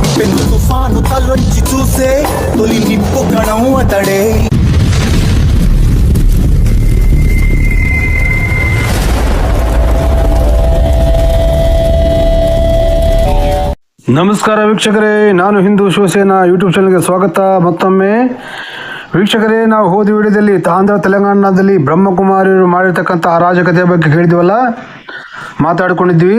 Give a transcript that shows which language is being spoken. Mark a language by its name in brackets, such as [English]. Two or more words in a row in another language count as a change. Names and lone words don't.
[Telugu] పెను తుఫాను తలొంచి చూసే తొలి నిప్పు కణం అతడే. [Kannada] ನಮಸ್ಕಾರ ವೀಕ್ಷಕರೇ, ನಾನು ಹಿಂದೂ ಶಿವಸೇನಾ ಯೂಟ್ಯೂಬ್ ಚಾನಲ್ಗೆ ಸ್ವಾಗತ. ಮತ್ತೊಮ್ಮೆ ವೀಕ್ಷಕರೇ, ನಾವು ಹೋದ ವಿಡಿಯೋದಲ್ಲಿ ಆಂಧ್ರ ತೆಲಂಗಾಣದಲ್ಲಿ ಬ್ರಹ್ಮಕುಮಾರಿಯರು ಮಾಡಿರ್ತಕ್ಕಂಥ ಅರಾಜಕತೆಯ ಬಗ್ಗೆ ಹೇಳಿದ್ವಲ್ಲ, ಮಾತಾಡ್ಕೊಂಡಿದ್ವಿ.